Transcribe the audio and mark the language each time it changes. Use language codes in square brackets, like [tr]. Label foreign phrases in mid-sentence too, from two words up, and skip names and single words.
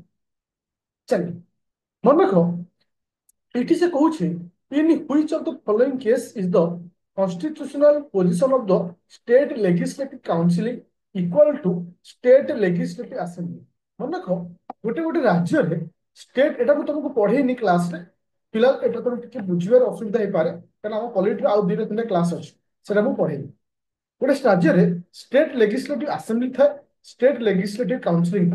[or] ଚଲିଏ ମନ ରଖ। ଏଠି ସେ କହୁଛି [en] in which of the following case is the constitutional position of the state legislative council equal to state legislative assembly? [or] ମନେ ରଖ ଗୋଟେ ଗୋଟେ ରାଜ୍ୟରେ ଷ୍ଟେଟ, ଏଟା ମୁଁ ତମକୁ ପଢେଇନି କ୍ଲାସରେ, ପିଲା ଏଟା ତମେ ଟିକେ ବୁଝିବାର ଅସୁବିଧା ହେଇପାରେ କାରଣ ଆମ ପଲିଟିର ଆଉ 2 ଟା 3ଟା କ୍ଲାସ ଅଛି, ସେଟା ମୁଁ ପଢେଇବି। ଗୋଟେ ରାଜ୍ୟରେ [en] state legislative assembly [or] ଥାଏ, [en] state legislative counciling [or] ଥାଏ।